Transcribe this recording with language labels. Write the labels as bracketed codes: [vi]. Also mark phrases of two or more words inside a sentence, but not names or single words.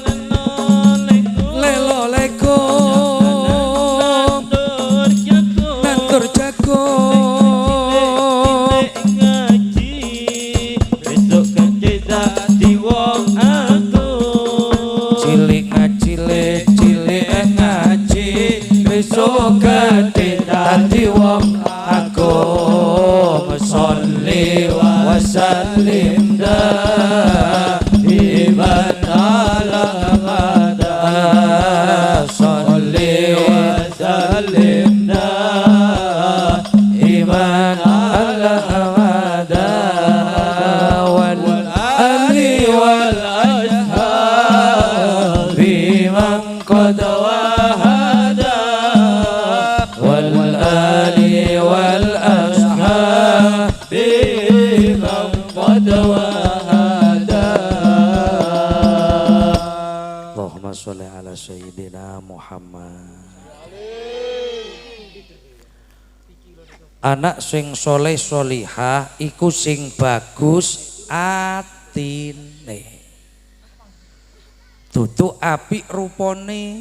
[jv] Lelo lego nandur jago, cilik ngajile cilik ngaji, besok gede dadi wong agung. [ar] صل وسلم دائما على أبدا. صل وسلم دائما على أبدا. والآل والأصحاب بمن قد وحدا. والآل والأصحاب بمن قد وحدا. اللهم صل على سيدنا محمد. [jv] Anak sing soleh solihah iku sing bagus atine, dudu apik rupane.